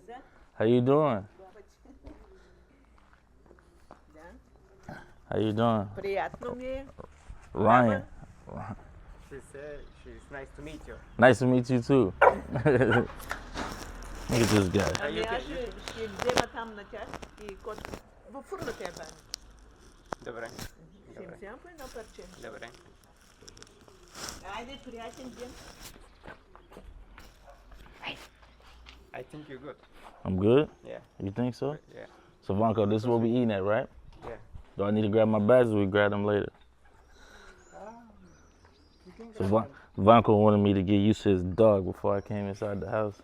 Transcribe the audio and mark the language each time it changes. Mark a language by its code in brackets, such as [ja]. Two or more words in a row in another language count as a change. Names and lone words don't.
[en] How you doing? How you doing? [ru] Приятно мне. [en] Ryan. She said she's nice to meet you. Nice to meet you too. Look at this guy. [bg] Ами аз ще взема там на тях и във фурната я бани. Добре. Ще им взема по едно парче. Добре. Айде, приятен ден. [en] I think you're good. I'm good? Yeah. You think so? Yeah. So Vanko, this is what we eating at, right? Yeah. Do I need to grab my bags or we grab them later? You can So grab Vanko wanted me to get used to his dog before I came inside the house.